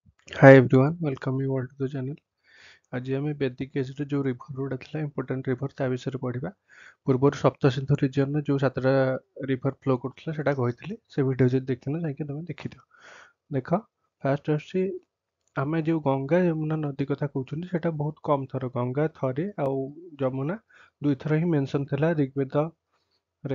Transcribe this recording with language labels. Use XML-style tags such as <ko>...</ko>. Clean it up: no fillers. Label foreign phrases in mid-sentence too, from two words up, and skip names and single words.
<en>Hi everyone, welcome you all to the channel.</en> <or>ଆଜି ଆମେ</or> <en>Vedic ageରେ</en> <or>ଯେଉଁ ରିଭର ଗୁଡ଼ା ଥିଲା</or> <en>important river</en> <or>ତା ବିଷୟରେ ପଢ଼ିବା। ପୂର୍ବରୁ ସପ୍ତସିନ୍ଧୁ ରିଜିୟନରେ ଯେଉଁ 7ଟା</or> <en>river flow</en> <or>କରୁଥିଲା ସେଇଟା କହିଥିଲି। ସେ ଭିଡ଼ିଓ ଯଦି ଦେଖିନ ଯାଇକି ତମେ ଦେଖିଦିଅ। ଦେଖ, ଫାଷ୍ଟ ଆସୁଛି ଆମେ ଯେଉଁ ଗଙ୍ଗା ଯମୁନା ନଦୀ କଥା କହୁଛନ୍ତି ସେଇଟା ବହୁତ କମ୍ ଥର, ଗଙ୍ଗା ଥରେ ଆଉ ଯମୁନା ଦୁଇଥର ହିଁ ମେନସନ୍ ଥିଲା ଋଗ୍ବେଦରେ।</or>